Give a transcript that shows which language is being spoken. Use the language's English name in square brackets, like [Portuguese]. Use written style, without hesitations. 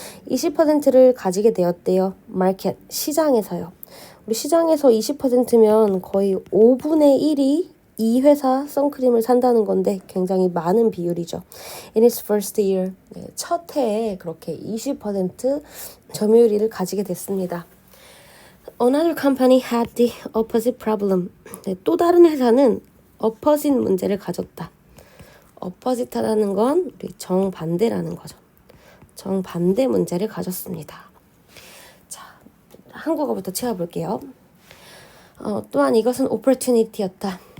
[Korean] 20%를 가지게 되었대요. 마켓, 시장에서요. 우리 시장에서 20%면 거의 5분의 1이 이 회사 선크림을 산다는 건데 굉장히 많은 비율이죠. [English] In its first year, [Korean] 네, 첫 해에 그렇게 20% 점유율을 가지게 됐습니다. [English] Another company had the opposite problem. [Korean] 네, 또 다른 회사는 opposite 문제를 가졌다. opposite 하다는 건 우리 정반대라는 거죠. 정반대 문제를 가졌습니다. 자, 한국어부터 채워볼게요. 또한 이것은 opportunity였다.